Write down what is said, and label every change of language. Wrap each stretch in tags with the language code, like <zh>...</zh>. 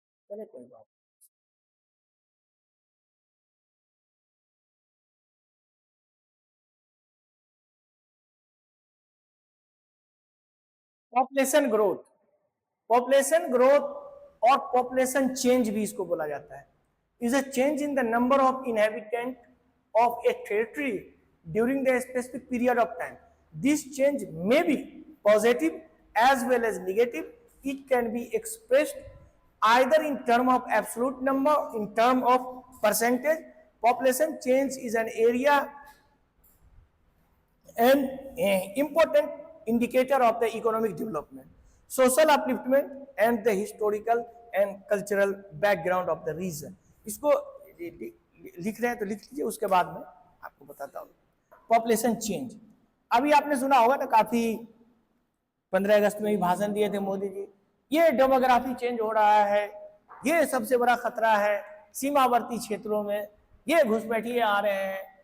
<hi>चले कोई बात,</hi> <en>population growth, population growth और population change</en> <hi>भी इसको बोला जाता है,</hi> <en>Is a change in the number of inhabitant of a territory during the specific period of time. This change may be positive as well as negative. It can be expressed either in term of absolute number, in term of percentage. Population change is an area and important indicator of the economic development, social upliftment and the historical and cultural background of the region.</en> <hi>इसको लिख रहे हैं तो लिख लीजिए, उसके बाद में आपको बताता हूँ. पॉपुलेशन चेंज, अभी आपने सुना होगा ना, काफी 15 अगस्त में भी भाषण दिए थे मोदी जी, ये डेमोग्राफी चेंज हो रहा है, ये सबसे बड़ा खतरा है, सीमावर्ती क्षेत्रों में ये घुसपैठिए आ रहे हैं.</hi>